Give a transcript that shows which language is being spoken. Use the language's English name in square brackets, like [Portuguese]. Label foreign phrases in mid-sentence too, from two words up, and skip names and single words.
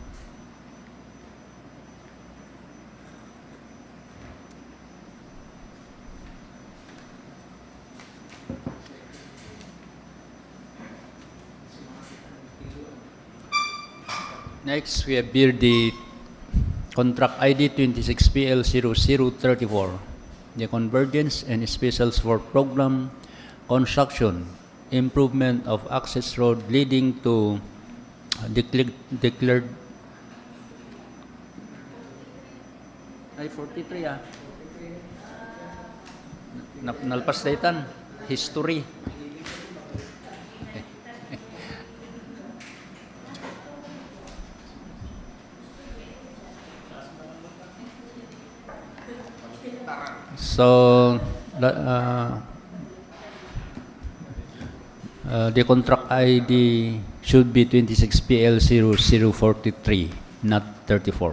[English] Next, we have here the contract ID 26PL0034, the Convergence and Specials for Program Construction, Improvement of Access Road leading to declared ay 43 [Iloko] nalpas daytan [English] history. So the contract ID should be 26PL0043, not 34.